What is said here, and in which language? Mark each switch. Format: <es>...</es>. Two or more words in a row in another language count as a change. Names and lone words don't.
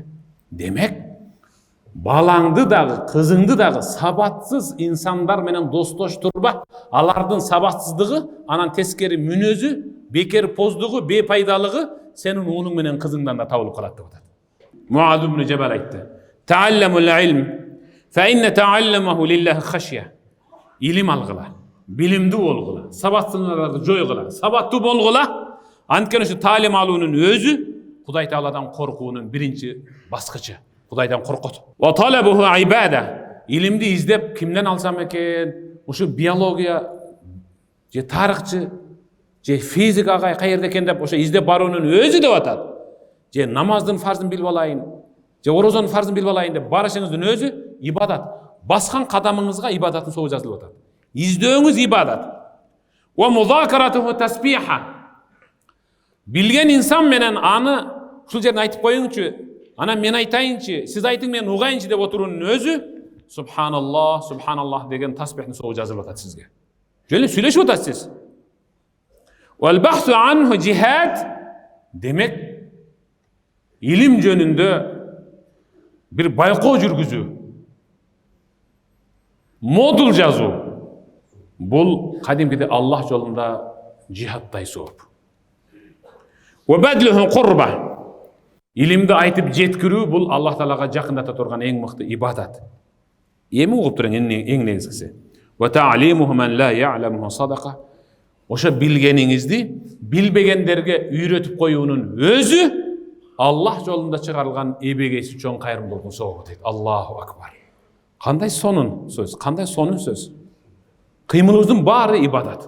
<ky>Демек, балаңды дагы, кызыңды дагы сабатсыз инсандар менен достош турба. Алардын сабатсыздыгы, анан тескери мүнөзү, бекер поздугу, бепайдалыгы сенин уулуң менен кызыңдан да табылып калат деп атат. Муаз ибн Жабал айтты:</ky> <ar>"تعلموا العلم، فإن تعلمه لله خشية."</ar> <ky>Илим алгыла, билимдүү болгула, сабатсыздыктарды жойгула, сабаттуу болгула. Анткени ушу таалим алуунун өзү Кудай Тааладан коркуунун биринчи баскычы.</ky> <ar>Кудайдан коркот. وطلبه عبادة.</ar> <ky>Илимди издеп кимден алсам экен? Ушу биология же тарыхчы же физикага каерде экен деп ошо издеп баруунун өзү деп атат. Же намаздын фарзын билип алайын, же орозонун фарзын билип алайын деп барышыңыздын өзү ибадат. Баскан кадамыңызга ибадаттын соо жазылып атат. Издөөңүз ибадат.</ky> <ar>ومذاكرته تسبيح.</ar> <ky>Билген инсан менен аны ушул жерден айтып коюңчу, анан мен айтайынчы, сиз айтың мен угайынчы деп отуруунун өзү</ky> <ar>سبحان الله، سبحان الله</ar> <ky>деген тасбихтин соо жазылып атат сизге. Жөн эле сүйлөшүп атасыз.</ky> <ar>والبحث عنه جهاد.</ar> <ky>Демек, илим жөнүндө бир байкоо жүргүзүү, модул жазуу, бул кадимкиде Аллах жолунда жихадтай сооп.</ky> <ar>وبذله قربة.</ar> <ky>Илимди айтып жеткирүү бул Аллах Таалага жакындата турган эң мыкты ибадат. Эми угуп туруң эң негизгиси.</ky> <ar>وتعليمه من لا يعلم صدقة.</ar> <ky>Ошо билгениңизди билбегендерге үйрөтүп коюунун өзү Аллах жолунда чыгарылган эбегейси чоң кайрымдуулуктун сообу дейт.</ky> <ar>الله أكبر.</ar> <ky>Кандай сонун сөз, кандай сонун сөз. Кыймылыбыздын баары ибадат.</ky>